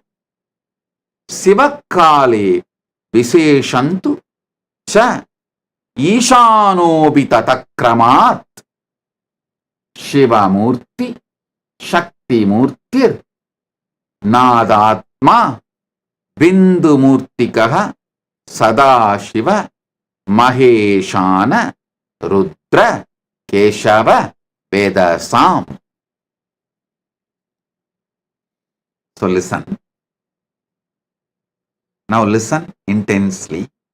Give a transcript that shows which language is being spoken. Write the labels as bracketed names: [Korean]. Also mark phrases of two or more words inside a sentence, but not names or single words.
[Sanskrit] Sivakale Viseshantu cha Ishanobitatakramat Shivamurti Shaktimurtir Nadatma Bindumurtikaha Sadashiva Maheshana Rudra Keshava Vedasam. [English] So listen. Now listen intensely.